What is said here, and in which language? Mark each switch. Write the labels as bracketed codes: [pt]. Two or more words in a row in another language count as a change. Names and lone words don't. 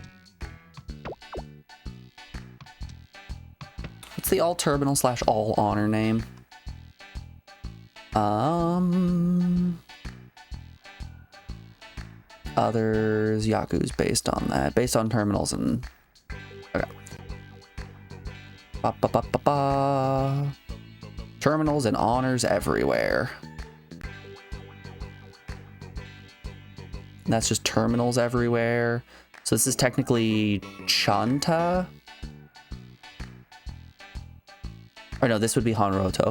[en] What's the all terminal / all honor name? Others, Yaku's based on that. Based on terminals and... Okay. Ba, ba, ba, ba, ba. Terminals and honors everywhere. And that's just terminals everywhere. So this is technically Chanta. Or no, this would be Hanroto.